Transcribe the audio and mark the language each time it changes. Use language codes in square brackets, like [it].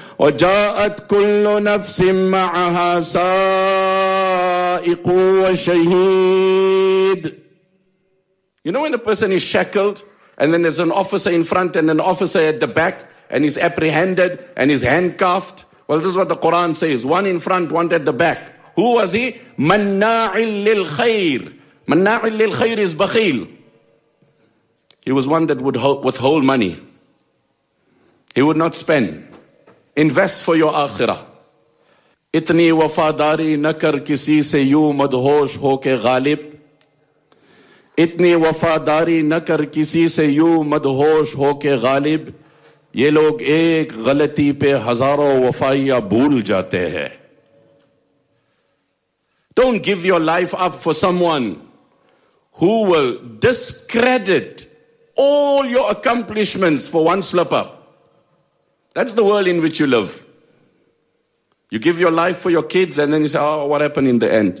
[ar] وَجَاءَتْ كُلُّ نَفْسٍ مَعَهَا سَائِقُ وَشَهِيدٌ. [en] You know when a person is shackled and then there's an officer in front and an officer at the back and he's apprehended and he's handcuffed? Well, this is what the Quran says. One in front, one at the back. Who was he? [ar] مَنَّاعٍ لِلْخَيْرِ. مَنَّاعٍ لِلْخَيْرِ is بَخِيل. [en] He was one that would withhold money. He would not spend. Invest for your akhirah. [ur] اتنی وفاداری نہ کر کسی سے یوں مدہوش ہو کے غالب. اتنی وفاداری نہ کر کسی سے یوں مدہوش ہو کے غالب. یہ لوگ ایک غلطی پہ ہزاروں وفائیہ بھول جاتے ہیں. [en] Don't give your life up for someone who will discredit all your accomplishments for one slip up. That's the world in which you live. You give your life for your kids and then you say, oh, what happened in the end?